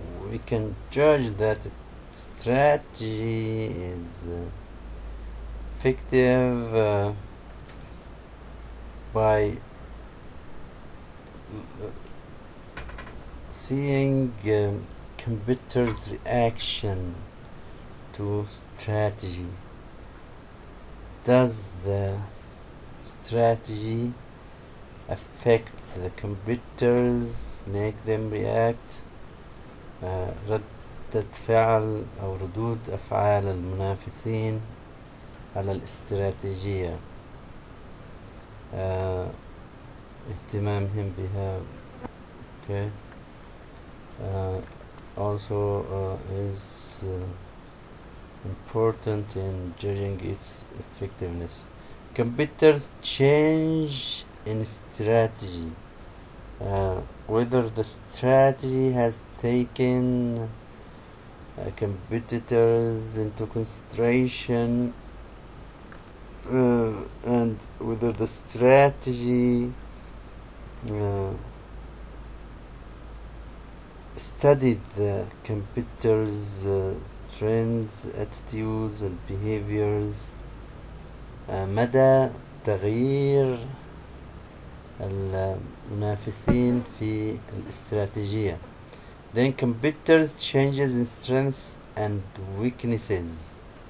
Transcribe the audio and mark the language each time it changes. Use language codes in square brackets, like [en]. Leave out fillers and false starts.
[en] We can judge that strategy is effective by seeing competitors' reaction to strategy. Does the strategy affect the competitors, make them react? [ar] ردة فعل أو ردود أفعال المنافسين على الاستراتيجية، اهتمامهم بها. [en] Okay. Also is important in judging its effectiveness. Competitors change in strategy. Whether the strategy has taken competitors into consideration, and whether the strategy studied the competitors' trends, attitudes and behaviors. [ar] مدى تغيير المنافسين في الاستراتيجية. [en] Then competitors changes in strengths and weaknesses.